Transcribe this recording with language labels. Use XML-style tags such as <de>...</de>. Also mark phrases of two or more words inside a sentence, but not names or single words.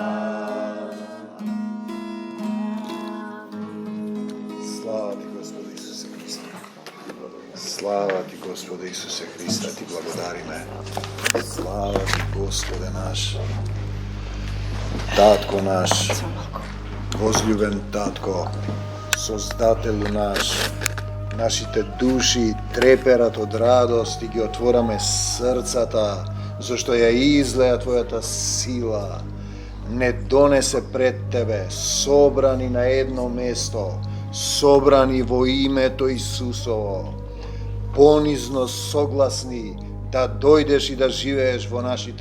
<mk>Слава ти, Господе Исусе Христе. Слава ти, Господе Исусе Христе, ти благодари ме. Слава ти, Господе наш, Татко наш, возлюбен Татко, Создателю наш, нашите души треперат од радост и ги отвораме срцата, зашто ја излеја Твојата сила, не донесе пред Тебе, собрани на едно место, собрани во името Исусово, понизно согласни да дојдеш и да живееш во нашите</mk>